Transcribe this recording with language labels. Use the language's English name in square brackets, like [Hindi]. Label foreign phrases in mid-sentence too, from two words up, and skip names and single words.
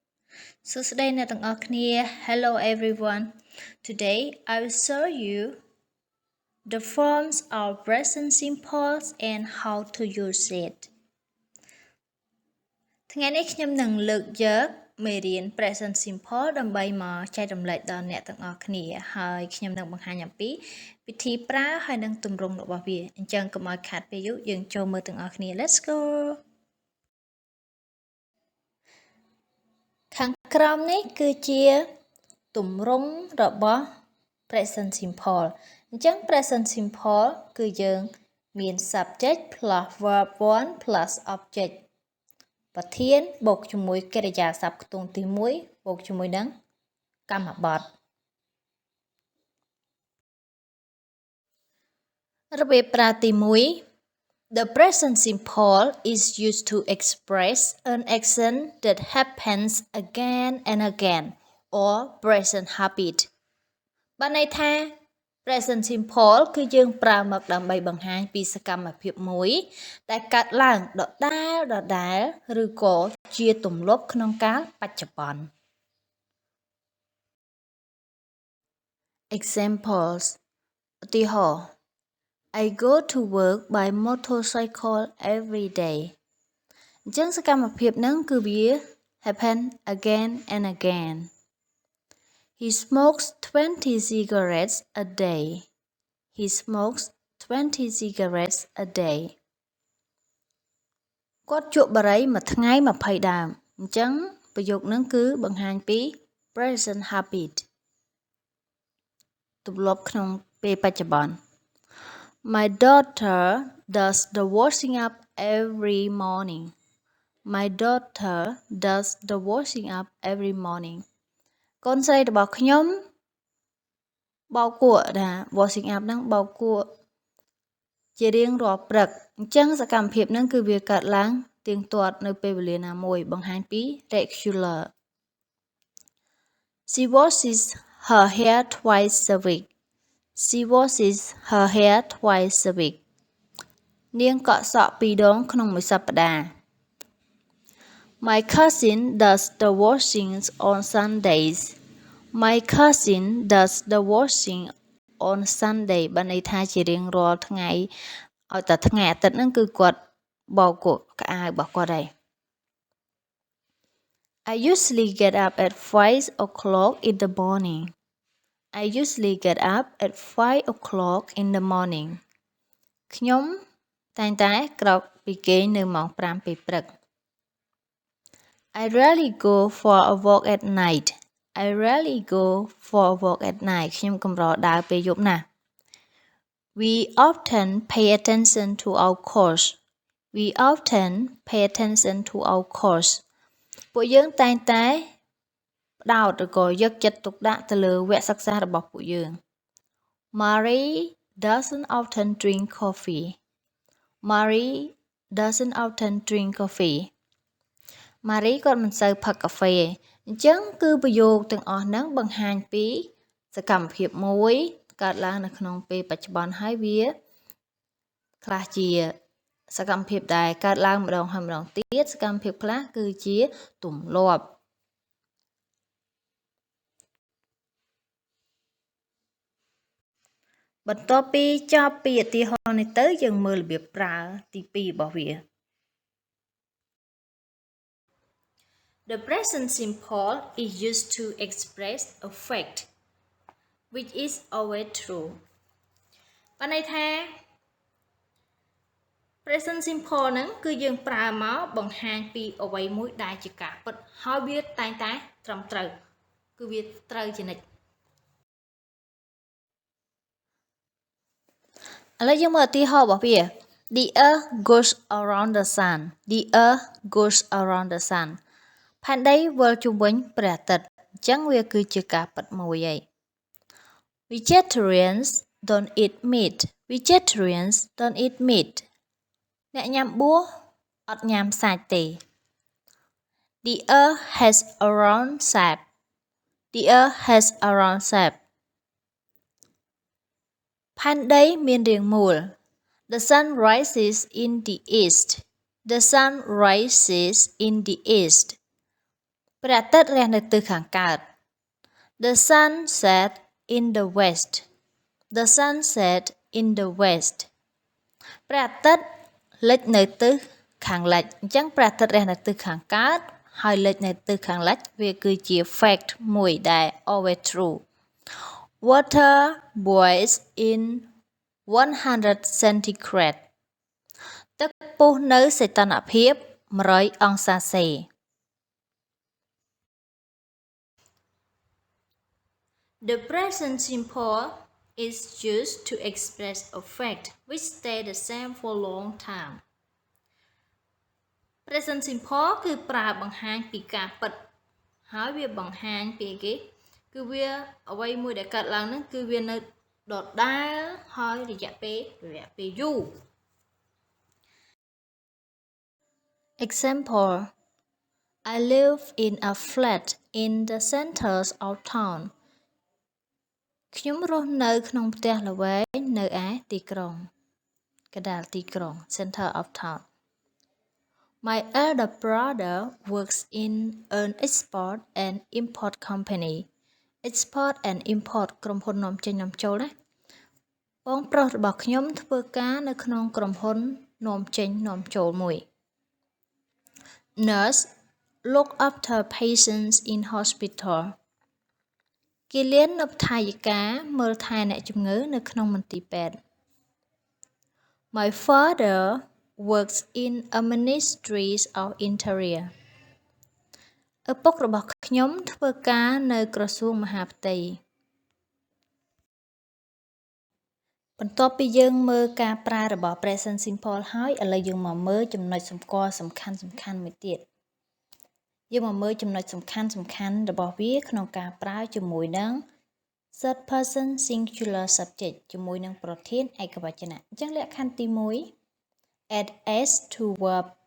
[English] Hello everyone. Today I will show you the forms of present simple and how to use it. [Khmer] ថ្ងៃនេះខ្ញុំនឹងលើកយកមេរៀន [English] present simple [Khmer] ដើម្បីមកចែករំលែកដល់អ្នកទាំងអស់គ្នាហើយខ្ញុំនឹងបង្ហាញអំពីវិធីប្រើហើយនិងទម្រង់របស់វាអញ្ចឹងកុំឲ្យខាតពេលយូរយើងចូលមើលទាំងអស់គ្នា [English] Let's go [Khmer] ខាងក្រោមនេះគឺជាទម្រង់របស់ [English] present simple [Khmer] អញ្ចឹង [English] present simple [Khmer] គឺយើងមាន [English] subject plus verb 1 plus object [Khmer] ប្រធានបូកជាមួយកិរិយាសព្ទខ្ទង់ទី1បូកជាមួយនឹងកម្មបទ របៀបប្រើទី1 [English] The present simple is used to express an action that happens again and again or present habit [Khmer] បានន័យថា [English] present simple [Khmer] គឺយើងប្រើមកដើម្បីបង្ហាញពីសកម្មភាពមួយដែលកើតឡើងដដែលឬក៏ជាទម្លាប់ក្នុងកាលបច្ចុប្បន្ន [English] Examples ឧទាហរណ៍ I go to work by motorcycle every day [Khmer] អញ្ចឹងសកម្មភាពហ្នឹងគឺវា [English] happen again and again He smokes 20 cigarettes a day. He smokes 20 cigarettes a day. [Khmer] គាត់ជក់បារីមួយថ្ងៃ20ដើមអញ្ចឹងប្រយោគហ្នឹងគឺបង្ហាញពី [English] present habit [Khmer] ទម្លាប់ក្នុងពេលបច្ចុប្បន្ន [English] My daughter does the washing up every morning. My daughter does the washing up every morning. [Khmer] កូនស្រីរបស់ខ្ញុំបោកគក់ណា [English] washing up [Khmer] ហ្នឹងបោកគក់ជារៀងរាល់ព្រឹកអញ្ចឹងសកម្មភាពហ្នឹងគឺវាកើតឡើងទៀងទាត់នៅពេលវេលាណាមួយបង្ហាញពី regular [English] She washes her hair twice a week She washes her hair twice a week [Khmer] នាងកក់សក់2ដងក្នុងមួយសប្តាហ៍ [English] My cousin does the washing on Sundays My cousin does the washing on Sunday [Khmer] បានន័យថាជារៀងរាល់ថ្ងៃឲ្យតែថ្ងៃអាទិត្យហ្នឹងគឺគាត់បោកគក់កៅអៅរបស់គាត់ហើយ [English] I usually get up at 5 o'clock in the morning I usually get up at 5 o'clock in the morning [Khmer] ខ្ញុំតែងតែក្រោកពីគេងនៅម៉ោង5ពេលព្រឹក [English] I rarely go for a walk at night I rarely go for a walk at night [Khmer] ខ្ញុំកម្រដើរពេលយប់ណាស់ [English] We often pay attention to our course We often pay [Khmer] attention to our course ពួកយើងតែងតែផ្ដោតឬក៏យកចិត្តទុកដាក់ទៅលើវគ្គសិក្សា របស់ពួកយើង [English] Marie doesn't often drink coffee Marie doesn't often drink coffee [Khmer] Marie គាត់មិនសូវផឹកកាហ្វេទេអញ្ចឹងគឺប្រយោគទាំងអស់ហ្នឹងបង្ហាញពីសកម្មភាពមួយកើតឡើងនៅក្នុងពេលបច្ចុប្បន្នហើយវាខ្លះជាសកម្មភាពដែលកើតឡើងម្ដងហើយម្ដងទៀតសកម្មភាពខ្លះគឺជាទម្លាប់ បន្ទាប់ពីចប់ពីឧទាហរណ៍នេះទៅយើងមើលរបៀបប្រើទី2របស់វា [English] The present simple is used to express a fact which is always true [Khmer] បានន័យថា [English] present simple [Khmer] ហ្នឹងគឺយើងប្រើមកបង្ហាញពីអ្វីមួយដែលជាការពិតហើយវាតែងតែត្រឹមត្រូវគឺវាត្រូវជានិច្ចឥ ឡូវយើងមើលឧទាហរណ៍របស់វា [English] The earth goes around the sun The earth goes around the sun [Khmer] ផែនដីវិលជុំវិញព្រះអាទិត្យអញ្ចឹងវាគឺជាការពិតមួយហើយ [English] Vegetarians don't eat meat Vegetarians don't eat meat [Khmer] អ្នកញ៉ាំបួសអត់ញ៉ាំសាច់ទេ [English] The earth has a round shape The earth has a round shape [Khmer] ផែនដីមានរាងមូល [English] The sun rises in the east The sun rises in the east [Khmer] ព្រះអាទិត្យរះនៅទិសខាងកើត [English] The sun set in the west. The sun set in the west. [Khmer] ព្រះអាទិត្យលិចនៅទិសខាងលិចអញ្ចឹងព្រះអាទិត្យរះនៅទិសខាងកើតហើយលិចនៅទិសខាងលិចវាគឺជា fact មួយដែល [English] always true. Water boils in 100 centigrade. [Khmer] ទឹកពុះនៅសីតុណ្ហភាព100អង្សាសេ [English] The present simple is used to express a fact which stay the same for long time. Present simple [Khmer] គឺប្រើបង្ហាញពីការពិតហើយវាបង្ហាញពីគេគឺវាអ្វីមួយដែលកើតឡើងហ្នឹងគឺវានៅដដែលហើយរយៈពេលយូរ Example [English] I live in a flat in the center of town. [Khmer] ខ្ញុំរស់នៅក្នុងផ្ទះល្វែងនៅឯទីក្រុងកណ្ដាលទីក្រុង [English] center of town. My elder brother works in an export and import company. Export and import [Khmer] ក្រុមហ៊ុននាំចេញនាំចូលណាបងប្រុសរបស់ខ្ញុំធ្វើការនៅក្នុងក្រុមហ៊ុននាំចេញនាំចូលមួយ [English] Nurse look after patients in hospital. [Khmer] គិលានុបដ្ឋាយិកាមើលថែអ្នកជំងឺនៅក្នុងមន្ទីរពេទ្យ [English] My father works in a ministry of interior. [Khmer] ឪពុករបស់ខ្ញុំធ្វើការនៅក្រសួងមហាផ្ទៃ បន្ទាប់ពីយើងមើលការប្រើរបស់ [English] present simple [Khmer] ហើយឥឡូវយើងមកមើលចំណុចសម្គាល់សំខាន់មួយទៀតយើងមកមើលចំណុចសំខាន់របស់វាក្នុងការប្រើជាមួយនឹង [English] third person singular subject [Khmer] ជាមួយនឹងប្រធានឯកវចនៈអញ្ចឹងលក្ខខណ្ឌទី1 [English] add s to verb